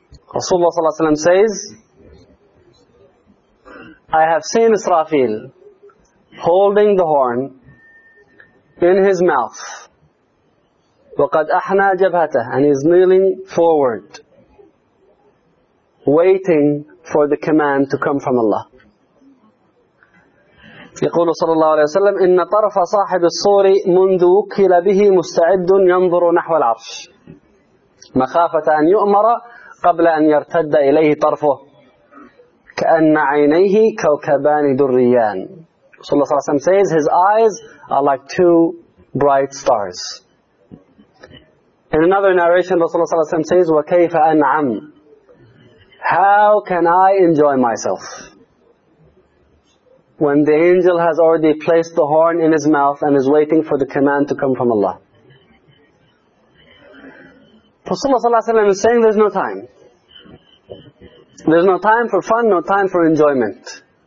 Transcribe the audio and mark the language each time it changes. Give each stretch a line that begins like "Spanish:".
English: Rasulullah sallallahu alaihi wasallam says, I have seen Israfil holding the horn in his mouth.
Arabic: وَقَدْ أَحْنَى جَبْهَتَهُ
English: And he's kneeling forward, waiting for the command to come from Allah.
Arabic: يقول صلى الله عليه وسلم إن طرف صاحب الصور منذ وكل به مستعد ينظر نحو العرش مخافة أن يؤمر قبل أن يرتد إليه طرفه كأن عينيه كوكبان دريان صلى الله عليه وسلم
English: says his eyes are like two bright stars In another narration Rasulullah
Arabic: صلى الله عليه وسلم says وكيف أنعم
English: How can I enjoy myself? When the angel has already placed the horn in his mouth and is waiting for the command to come from Allah. Rasulullah ﷺ is saying there's no time. There's no time for fun, no time for enjoyment.